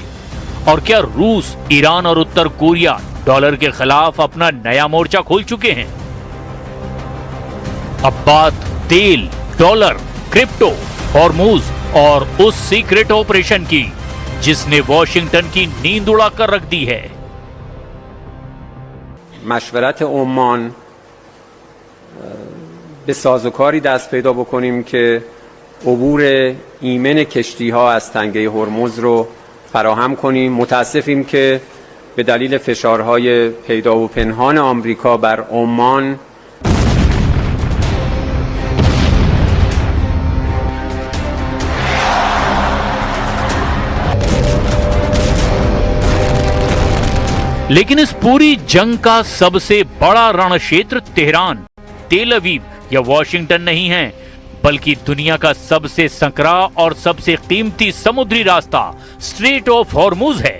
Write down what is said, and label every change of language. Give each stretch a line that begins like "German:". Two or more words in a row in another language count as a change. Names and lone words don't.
Hindi: और क्या रूस, ईरान और उत्तर कोरिया डॉलर के खिलाफ अपना नया मोर्चा खोल चुके हैं? अब बात तेल, डॉलर, क्रिप्टो, हॉर्मूज और उस
English: secret operation
Hindi: की जिसने वॉशिंगटन की नींद उड़ाकर रख दी है।
Persian: مشورت عمان به سازوکاری دست پیدا بکنیم که عبور ایمن کشتی ها از تنگه هرمز رو فراهم کنیم. متاسفیم که به دلیل فشارهای پیدا و پنهان آمریکا بر عمان
Hindi: लेकिन इस पूरी जंग का सबसे बड़ा रण क्षेत्र तेहरान, तेल अवीव या वॉशिंगटन नहीं है, बल्कि दुनिया का सबसे संकरा और सबसे कीमती समुद्री रास्ता स्ट्रेट ऑफ हॉर्मूज है।